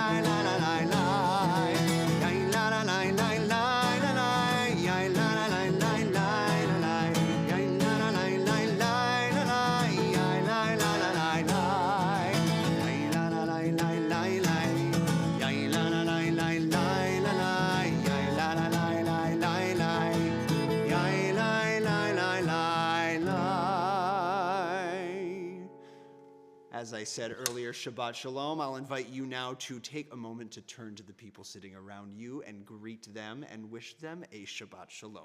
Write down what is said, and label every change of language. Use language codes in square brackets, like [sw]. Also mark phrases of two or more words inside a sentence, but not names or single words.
[en] La La Lai Lai, Yai La La Lai Lai Lai Lai, Yai La La Lai Lai Lai Lai, Yai La La Lai Lai Lai Lai, Yai La La La Lai Lai, Yai La La Lai Lai Lai Lai, Yai La La Lai Lai Lai Lai, Yai La La Lai Lai Lai Lai, Yai La La Lai Lai Lai. As I said earlier, [he] Shabbat Shalom. [en] I'll invite you now to take a moment to turn to the people sitting around you and greet them and wish them a [he] Shabbat Shalom.